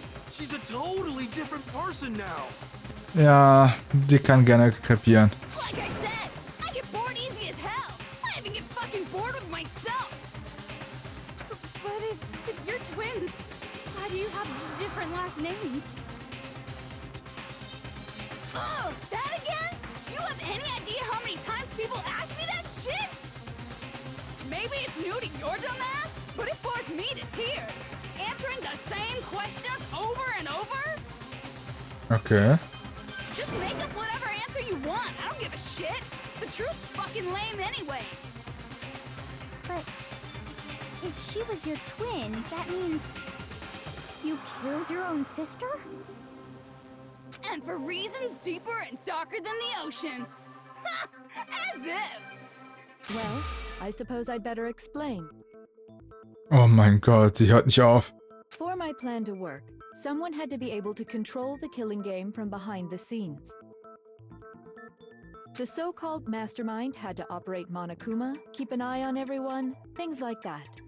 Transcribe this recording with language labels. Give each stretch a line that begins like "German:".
English: She's a totally different person now.
German: Ja, die kann gerne krepieren.
English: Like I said, I get bored easy as hell. I even get fucking bored with myself. But if you're twins, why do you have different last names? Oh, that again? You have any idea how many times people ask me that shit? Maybe it's new to your dumb ass, but it bores me to tears. Answering the same questions over and over? Okay. Just make up whatever answer you want. I don't give a shit. The truth's fucking lame anyway. But if she was your twin, that means you killed your own sister? And for reasons deeper and darker than the ocean. Ha! As if! Well, I suppose I'd better explain.
German: Oh mein Gott, sie hört nicht auf.
English: For my plan to work, someone had to be able to control the killing game from behind the scenes. The so-called mastermind had to operate Monokuma, keep an eye on everyone, things like that.